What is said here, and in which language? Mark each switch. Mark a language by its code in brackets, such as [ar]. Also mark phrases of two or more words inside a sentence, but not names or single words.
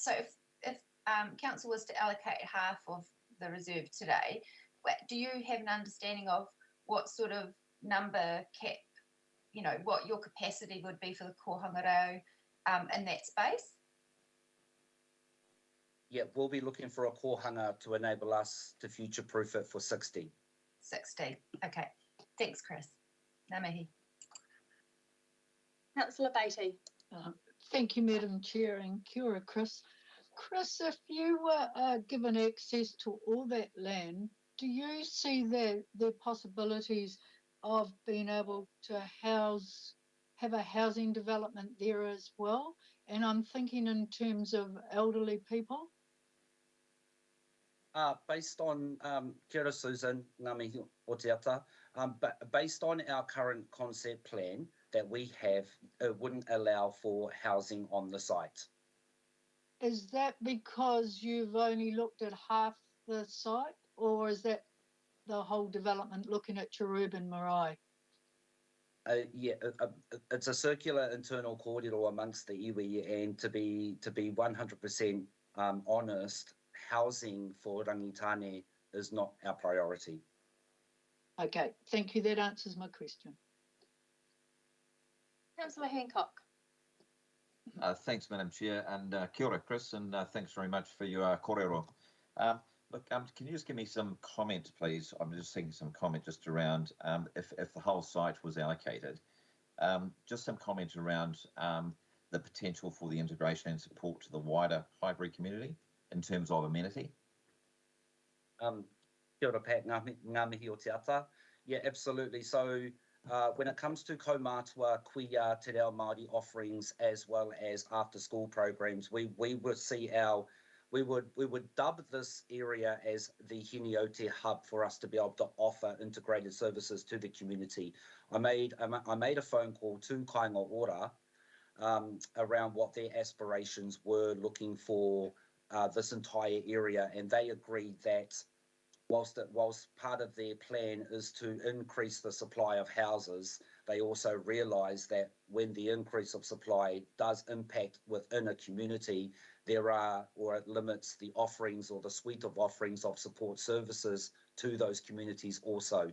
[en] So if council was to allocate half of the reserve today, do you have an understanding of what sort of number cap, what your capacity would be for the [mi] Kohanga Reo [en] in that space? Yeah, we'll be looking for a kohanga to enable us to future-proof it for 60. 60, okay. Thanks, [mi] Chris. Ngā mihi. [en] Councillor Beattie. Thank you, Madam Chair, and [mi] kia ora, [en] Chris. Chris, if you were given access to all that land, do you see the possibilities of being able to have a housing development there as well? And I'm thinking in terms of elderly people. Based on, [mi] kia ora Susan, ngā mihi o te ata, [en] but based on our current concept plan that we have, it wouldn't allow for housing on the site. Is that because you've only looked at half the site, or is that the whole development looking at your urban marae? Yeah, it's a circular internal corridor amongst the iwi, and to be 100% honest, housing for Rangitane is not our priority. Okay, thank you. That answers my question. Councillor Hancock. Thanks, Madam Chair, and [mi] kia ora, [en] Chris, and thanks very much for your kōrero. Look, can you just give me some comment, please? I'm just thinking some comment just around if the whole site was allocated, just some comment around the potential for the integration and support to the wider Highbury community in terms of amenity. [mi] Kia ora, Pat, ngā mihi o te ata. [en] Yeah, absolutely. So when it comes to [mi] kaumātua, kuia, te reo Māori [en] offerings, as well as after school programs, we would see we would dub this area as the Hiniote hub for us to be able to offer integrated services to the community. I made a phone call to Kāinga Ora around what their aspirations were looking for this entire area, and they agreed that whilst part of their plan is to increase the supply of houses, they also realise that when the increase of supply does impact within a community, it limits the offerings or the suite of offerings of support services to those communities also.